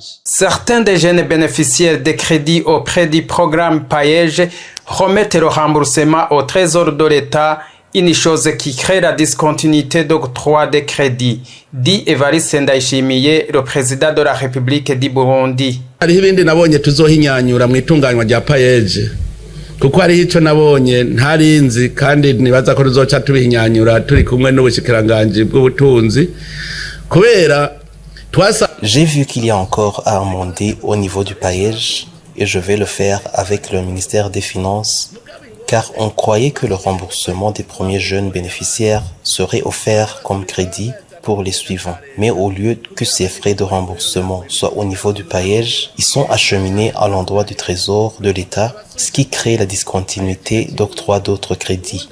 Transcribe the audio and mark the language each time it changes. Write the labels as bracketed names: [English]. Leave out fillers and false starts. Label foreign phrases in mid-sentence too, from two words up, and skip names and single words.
[French] Certains des jeunes bénéficiaires des crédits auprès du programme PAEJ remettent le remboursement au trésor de l'État, une chose qui crée la discontinuité d'octroi des crédits, dit Evariste Ndayishimiye, le président de la République du Burundi. [Rundi] Hariho ibindi nabonye tuzohinyanyura mu itunganywa rya PAEJ kuko hariho ico nabonye ntarinzi kandi nibaza ko tuzoca tubihinyanyura turi kumwe n'ubushikiranganje bw'ubutunzi kubera twasa. [French] J'ai vu qu'il y a encore à amender au niveau du PAEJ et je vais le faire avec le ministère des Finances, car on croyait que le remboursement des premiers jeunes bénéficiaires serait offert comme crédit pour les suivants. Mais au lieu que ces frais de remboursement soient au niveau du PAEJ, ils sont acheminés à l'endroit du trésor de l'État, ce qui crée la discontinuité d'octroi d'autres crédits.